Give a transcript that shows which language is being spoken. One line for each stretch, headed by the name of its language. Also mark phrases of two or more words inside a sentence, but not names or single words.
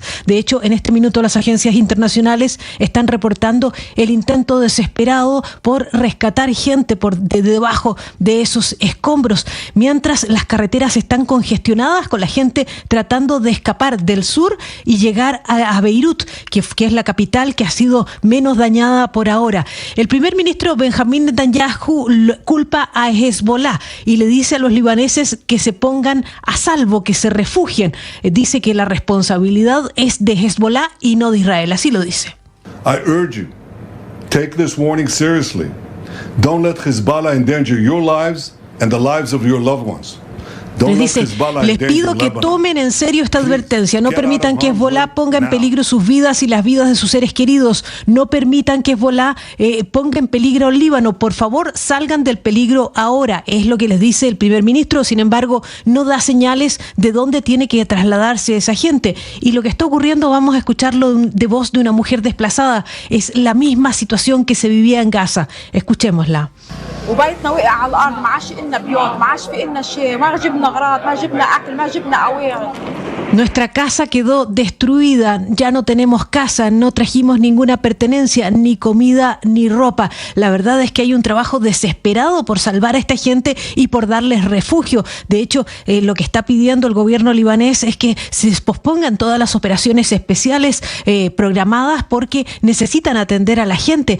Spanish: De hecho, en este minuto las agencias internacionales están reportando el intento desesperado por rescatar gente de debajo de esos escombros, mientras las carreteras están congestionadas con la gente tratando de escapar del sur y llegar a Beirut, que es la capital que ha sido menos dañada por ahora. El primer ministro Benjamín Netanyahu culpa a Hezbollah y le dice a los libaneses que se pongan a salvo, que se refugien. Dice que la responsabilidad es de Hezbollah y no de Israel. Así lo dice.
English: I urge you, take this warning seriously. Don't let Hezbollah endanger your lives and the lives of your loved ones.
Spanish: Les dice, les pido que tomen en serio esta advertencia. No permitan que Hezbollah ponga en peligro sus vidas y las vidas de sus seres queridos. No permitan que Hezbollah ponga en peligro al Líbano. Por favor, salgan del peligro ahora. Es lo que les dice el primer ministro. Sin embargo, no da señales de dónde tiene que trasladarse esa gente. Y lo que está ocurriendo, vamos a escucharlo de voz de una mujer desplazada. Es la misma situación que se vivía en Gaza. Escuchémosla.
Arabic: وبيتنا وقع على الارض، ما عادش إلنا بيوت، ما عادش في إلنا شيء، ما جبنا اغراض، ما جبنا اكل، ما جبنا اواعي.
Spanish: Nuestra casa quedó destruida, ya no tenemos casa, no trajimos ninguna pertenencia, ni comida, ni ropa. La verdad es que hay un trabajo desesperado por salvar a esta gente y por darles refugio. De hecho, lo que está pidiendo el gobierno libanés es que se pospongan todas las operaciones especiales programadas porque necesitan atender a la gente.